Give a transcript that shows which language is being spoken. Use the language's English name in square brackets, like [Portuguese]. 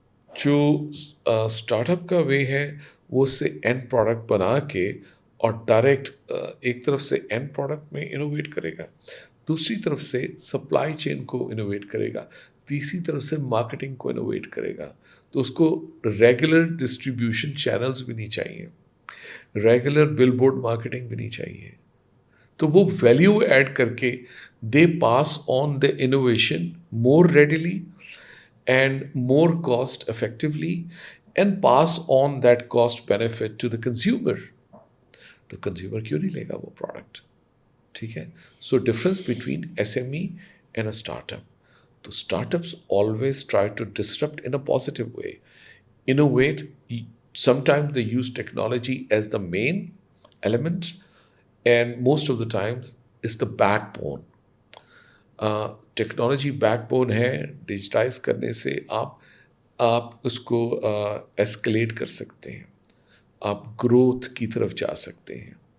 [Hindi] जो स्टार्टअप का वे है वो उससे एंड प्रोडक्ट बना के और डायरेक्ट एक तरफ से एंड प्रोडक्ट में इनोवेट करेगा, दूसरी तरफ से सप्लाई चेन को इनोवेट करेगा, तीसरी तरफ से मार्केटिंग को इनोवेट करेगा। तो उसको रेगुलर डिस्ट्रीब्यूशन चैनल्स भी नहीं चाहिए, रेगुलर बिलबोर्ड मार्केटिंग भी नहीं चाहिए। तो वो वैल्यू ऐड करके [English] दे pass on the innovation more readily and more cost effectively and pass on that cost benefit to the consumer. [Hindi] तो consumer क्यों नहीं लेगा वो product? ठीक है? [English] So difference between SME and a startup. तो startups always try to disrupt in a positive way, innovate. Sometimes they use technology as the main element, and most of the times it's the backbone. [Hindi] Technology backbone है, digitise करने से आप उसको escalate कर सकते हैं, आप ग्रोथ की तरफ जा सकते हैं।